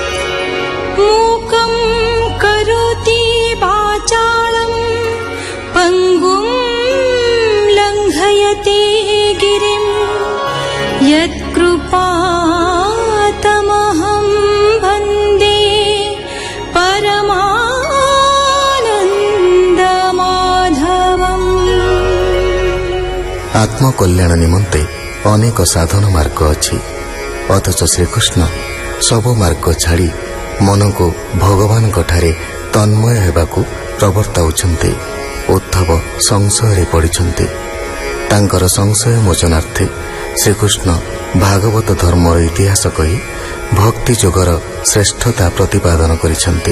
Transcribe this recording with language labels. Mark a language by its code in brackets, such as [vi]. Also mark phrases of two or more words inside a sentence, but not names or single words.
[sa] मूकं करोति वाचालं पङ्गुं लङ्घयते गिरिं यत्कृपातमहं वन्दे परमानन्दमाधवम्। [or] ଆତ୍ମକଲ୍ୟାଣ ନିମନ୍ତେ ଅନେକ ସାଧନ ମାର୍ଗ ଅଛି, ଅଥଚ ଶ୍ରୀକୃଷ୍ଣ ସବୁ ମାର୍ଗ ଛାଡ଼ି ମନ କୋ ଭଗବାନ ଠାରେ ତନ୍ମୟ ହେବାକୁ ପ୍ରବର୍ତ୍ତାଉଛନ୍ତି। ଉଦ୍ଧବ ସଂଶୟ ପଡ଼ିଛନ୍ତି। ତାଙ୍କର ସଂଶୟ ମୋଚନାର୍ଥେ ଶ୍ରୀକୃଷ୍ଣ ଭାଗବତ ଧର୍ମର ଇତିହାସ କହି ଭକ୍ତି ଯୋଗର ଶ୍ରେଷ୍ଠତା ପ୍ରତିପାଦନ କରିଛନ୍ତି।